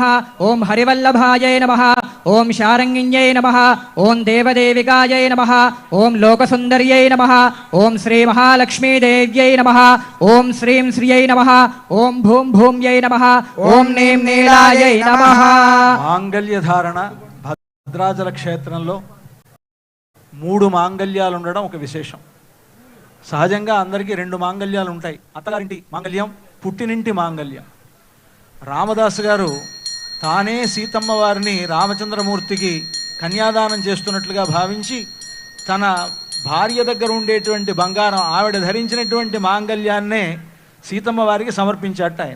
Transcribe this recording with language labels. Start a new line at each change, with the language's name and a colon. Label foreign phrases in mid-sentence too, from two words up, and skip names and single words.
Sanskrit: ओम हरिवल्लभायै नमः। ओम शारङ्गिन्यै नमः। ओम देवदेविकायै नमः। ओम लोकसुन्दर्यै नमः। ओम श्री महालक्ष्मीदेव्यै नमः। ओम श्रीं श्रियै नमः। ओम भूं भूम्यै नमः। ओम नीं नीलायै नमः। मांगल्य धारण
Telugu: భద్రాచల క్షేత్రంలో 3 మాంగళ్యాలు ఉండడం ఒక విశేషం. సహజంగా అందరికీ 2 మాంగళ్యాలు ఉంటాయి. అత్తగారింటి మాంగళ్యం, పుట్టినింటి మాంగళ్యం. రామదాసు గారు తానే సీతమ్మ వారిని రామచంద్రమూర్తికి కన్యాదానం చేస్తున్నట్లుగా భావించి తన భార్య దగ్గర ఉండేటువంటి బంగారం, ఆవిడ ధరించినటువంటి మాంగళ్యాన్నే సీతమ్మ వారికి సమర్పించాట ఆయన.